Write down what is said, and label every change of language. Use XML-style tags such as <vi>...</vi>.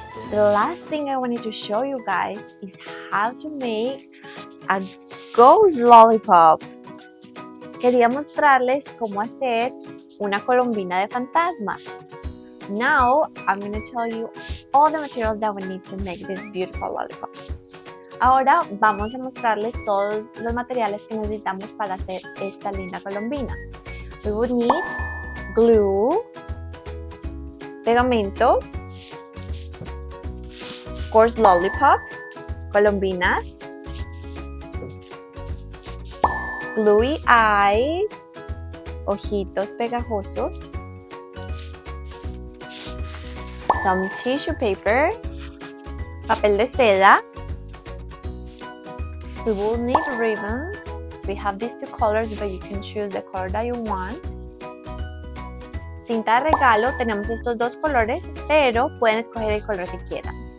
<en>The last thing I wanted to show you guys is how to make a ghost lollipop.</en> <es>Quería mostrarles cómo hacer una colombina de fantasmas.</es> <en>Now, I'm going to tell you all the materials that we need to make this beautiful lollipop.</en> <es>Ahora vamos a mostrarles todos los materiales que necesitamos para hacer esta linda colombina.</es> <en>We would need glue,</en> <es>pegamento,</es> <en>of course lollipops,</en> <es>colombinas,</es> <en>gluey eyes,</en> <es>ojitos pegajosos,</es> <en>some tissue paper,</en> <es>papel de seda.</es> <en>We will need ribbons. We have these two colors, but you can choose the color that you want.</en> <es>Cinta de regalo, tenemos estos dos colores, pero pueden escoger el color que quieran.</es>